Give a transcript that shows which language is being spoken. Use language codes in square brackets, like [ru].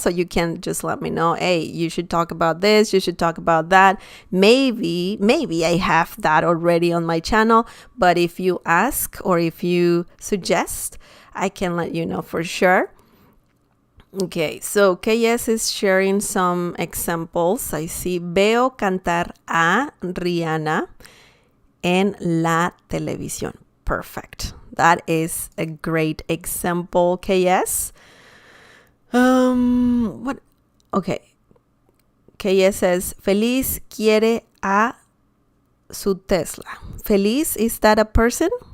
[en] So you can just let me know, hey, you should talk about this, you should talk about that. Maybe I have that already on my channel, but if you ask or if you suggest, I can let you know for sure. Okay, so KS is sharing some examples. I see, [es] veo cantar a Rihanna en la televisión. [en] Perfect. That is a great example, KS. What? Okay. KS says, [es] Feliz quiere a su Tesla. [en] Feliz, is that a person?